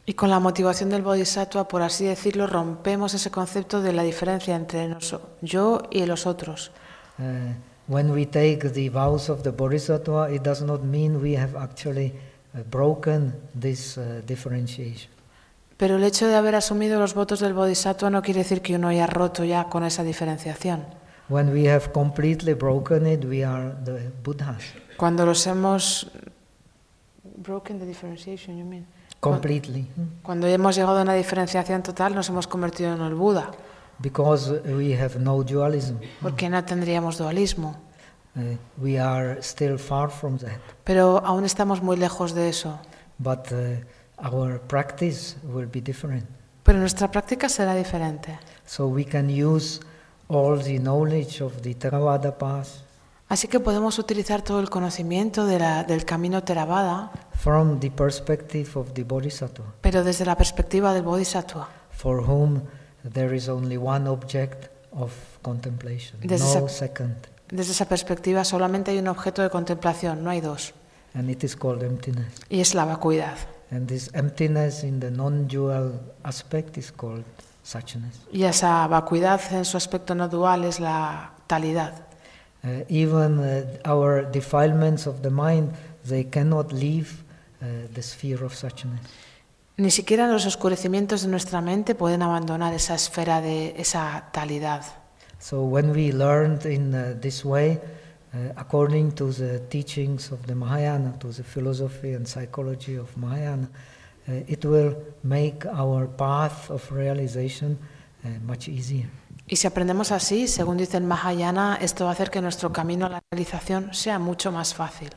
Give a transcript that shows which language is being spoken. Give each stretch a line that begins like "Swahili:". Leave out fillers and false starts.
Spanish: Y con la motivación del Bodhisattva, por así decirlo, rompemos ese concepto de la diferencia entre yo y los otros.
English: When we take the vows of the Bodhisattva, it does not mean we have actually broken this differentiation.
Spanish: Pero el hecho de haber asumido los votos del Bodhisattva no quiere decir que uno haya roto ya con esa diferenciación.
English: When we have completely broken it, we are the Buddhas.
Spanish: Cuando los hemos
English: broken the differentiation, you mean? Completely.
Spanish: Cuando hemos llegado a una diferenciación total, nos hemos convertido en el Buda.
English: Because we have no dualism.
Spanish: Porque no tendríamos dualismo.
English: We are still far from that.
Spanish: Pero aún estamos muy lejos de eso.
English: But our practice will be different.
Spanish: Pero nuestra práctica será diferente.
English: So we can use all the knowledge of the Theravada path.
Spanish: Así que podemos utilizar todo el conocimiento de del camino Theravada.
English: From the perspective of the Bodhisattva.
Spanish: Pero desde la perspectiva del Bodhisattva.
English: For whom there is only one object of contemplation, no second.
Spanish: Desde esa perspectiva solamente hay un objeto de contemplación, no hay dos.
English: And it is called emptiness.
Spanish: Y es la vacuidad.
English: And this emptiness in the non-dual aspect is called suchness.
Spanish: Y esa vacuidad en su aspecto no dual es la talidad.
English: Even our defilements of the mind, they cannot leave the sphere of suchness.
Spanish: Ni siquiera los oscurecimientos de nuestra mente pueden abandonar esa esfera de esa talidad.
English: So when we learned in this way, according to the teachings of the Mahayana, to the philosophy and psychology of Mahayana, it will make our path of realization much easier.
Spanish: Y si aprendemos así, según dice el Mahayana, esto va a hacer que nuestro camino a la realización sea mucho más fácil.